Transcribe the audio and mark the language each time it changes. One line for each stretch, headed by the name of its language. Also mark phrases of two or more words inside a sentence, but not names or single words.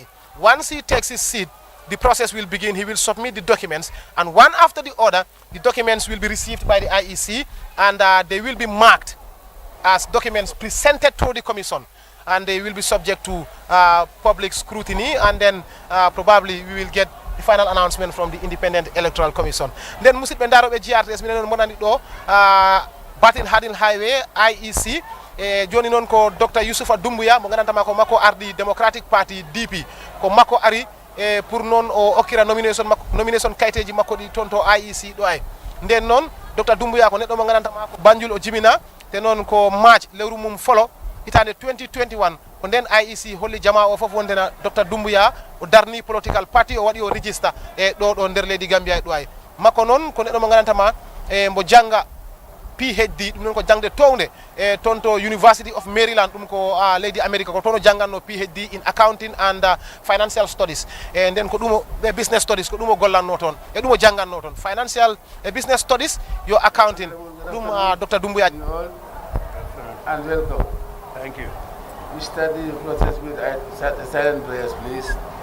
English: Once he takes his seat, the process will begin. He will submit the documents, and one after the other, the documents will be received by the IEC, and they will be marked as documents presented to the commission, and they will be subject to public scrutiny, and then probably we will get the final announcement from the Independent Electoral Commission.
Fula: Then musid bendaro be GRTS mi non monani do Batin Hadin Highway IEC joni non ko Dr. Youssoufa Dumbuya mo gananta mako mako ardi Democratic Party DP ko mako ari pour non o okira nomination kayteji makko di tonto IEC do ay nden non Dr. Dumbuya ko neddo mo gananta mako Banjul o jibina te non ko March lewru mum folo hitande 2021 ko nden IEC holli jama o fof wondena Dr. Dumbuya o darni political party o wadi o register e do nder leydi Gambia do ay makko non ko neddo mo gananta ma mbo janga PhD dum non ko jangde townde tonto University of Maryland dum ko leydi America ko tono janganno
English: PhD in accounting and financial studies and then
Fula: ko dum
English: business studies
Fula: ko dum gollanno ton e dum janganno ton
English: financial business studies
Fula: yo accounting dum Dr. Dumbuya
English: and welcome. Thank you. We start the process with silent prayers, please.